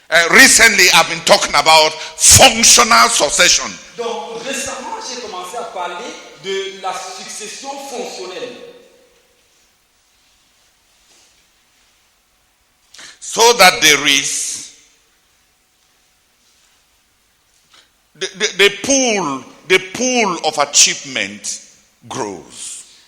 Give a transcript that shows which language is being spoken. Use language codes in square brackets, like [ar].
[en] Recently, I've been talking about functional succession. [fr] Donc récemment, j'ai commencé à parler de la succession fonctionnelle. [en] so that there is the pool of achievement grows.